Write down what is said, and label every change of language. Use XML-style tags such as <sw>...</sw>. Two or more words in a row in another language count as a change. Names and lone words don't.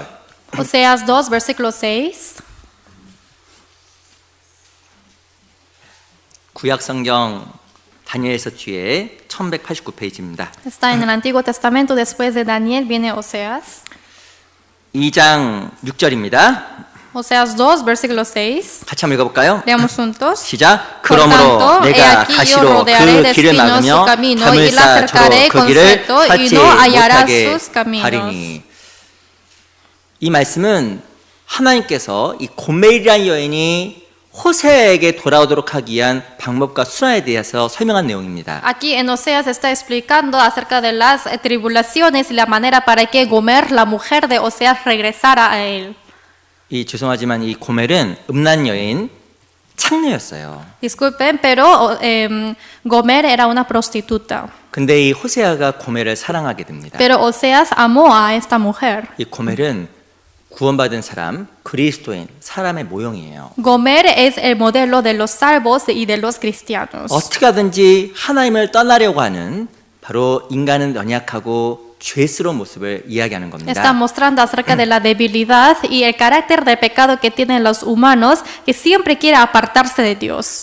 <es>Oseas 2, versículo 6.</es> <ko>구약 성경 다니엘서 뒤에 1189페이지입니다.</ko> <es>Está en el Antiguo Testamento, después de Daniel viene Oseas.</es> <ko>2장 6절입니다.</ko> <es>Oseas 2, versículo 6.</es> <ko>같이 한번 읽어볼까요?</ko> <es>Leamos juntos.</es> <ko>시작.</ko> <es>Por</es> <ko>그러므로</ko> <es>tanto, he</es> <ko>내가</ko> <es>aquí yo</es> <ko>가시로</ko> <es>rodearé de</es> <ko>그 길을</ko> <es>espinos su</es> <ko>막으며</ko> <es>camino</es> <ko>담을</ko> <es>y la</es> <ko>쌓아</ko> <es>cercaré</es> <ko>저로 그</ko> <es>con</es> <ko>길을</ko> <es>cetro y</es> <ko>찾지</ko> <es>no hallará</es> <ko>못하게</ko> <es>sus caminos.</es> <ko>하리니. 이 말씀은 하나님께서 이 고멜이라는 여인이 호세아에게 돌아오도록 하기 위한 방법과 수단에 대해서 설명한 내용입니다.</ko> <es>Aquí en Oseas está explicando acerca de las tribulaciones y la manera para que Gomer, la mujer de Oseas, regresara a él.</es> <ko>이 죄송하지만 이 고멜은 음란 여인 창녀였어요.</ko> <es>Disculpen, pero Gomer era una prostituta.</es> <ko>근데 이 호세아가 고멜을 사랑하게 됩니다.</ko> <es>Pero Oseas amó a esta mujer.</es> <ko>이 고멜은 구원받은 사람, 그리스도인, 사람의 모형이에요.</ko> <es>Gomer es el modelo de los salvos y de los cristianos.</es> <ko>어떻게 하든지 하나님을 떠나려고 하는 바로 인간은 연약하고 죄스러운 모습을 이야기하는 겁니다.</ko> <es>Está mostrando acerca de la debilidad y el carácter de pecado que tienen los humanos que siempre quiere apartarse de Dios.</es>